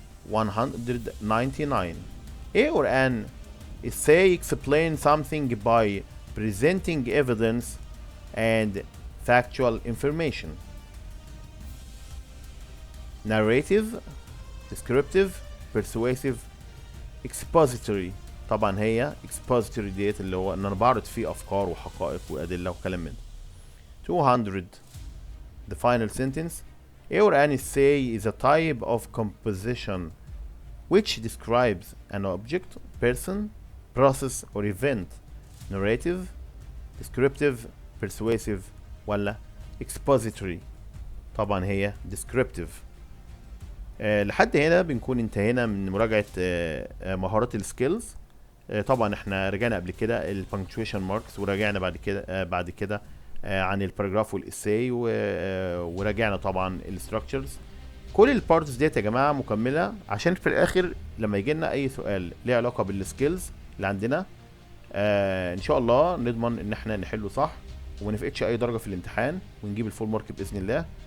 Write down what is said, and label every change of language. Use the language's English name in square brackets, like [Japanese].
[English] 199 A or an essay explain something by presenting evidence and factual information. narrative, descriptive, persuasive, expository. [Arabic] طبعا هي expository ديت اللي هو ان انا بعرض فيه افكار وحقائق وادله وكلام من ده. [English] 200 the final sentence A or an essay is a type of composition which describes an object, person, process or event. narrative, descriptive, persuasive ولا expository. [Arabic] طبعا هي [English] descriptive. [Arabic] لحد هنا بنكون انتهينا من مراجعة مهارات السكيلز. طبعا احنا رجعنا قبل كده البنكتويشن ماركس، وراجعنا بعد كده عن الباراجراف والاساي، وراجعنا طبعا الستراكشرز. كل البارتس ديت يا جماعه مكمله، عشان في الاخر لما يجي لنا اي سؤال ليه علاقه بالسكيلز اللي عندنا ان شاء الله نضمن ان احنا نحله صح وما نفقدش اي درجه في الامتحان ونجيب الفول مارك باذن الله.